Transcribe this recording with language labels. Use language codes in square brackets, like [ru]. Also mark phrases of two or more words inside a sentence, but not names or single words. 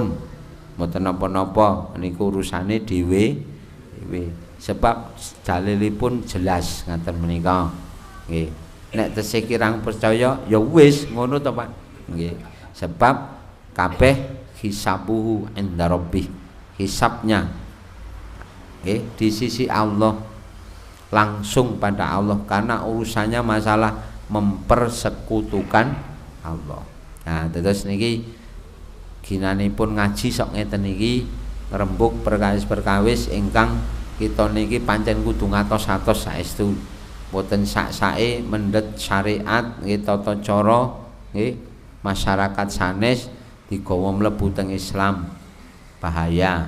[jv] Mboten napa-napa niku urusane dhewe. Sebab dalilipun jelas ngaten menika. Nggih. Nek tesih kirang percaya ya wis ngono to Pak. Nggih. Sebab kabeh [ar] حسابه عند ربه, [id] hisabnya di sisi Allah, langsung pada Allah, karena urusannya masalah mempersekutukan Allah. [jv] Nah terus niki ginanipun ngaji sok ngeten niki ngrembug perkawis-perkawis ingkang kita niki pancen kudu ngatos-atos saestu, boten sak-sake mendhet syariat nggih tata cara nggih masyarakat sanes digawa mlebu teng Islam bahaya.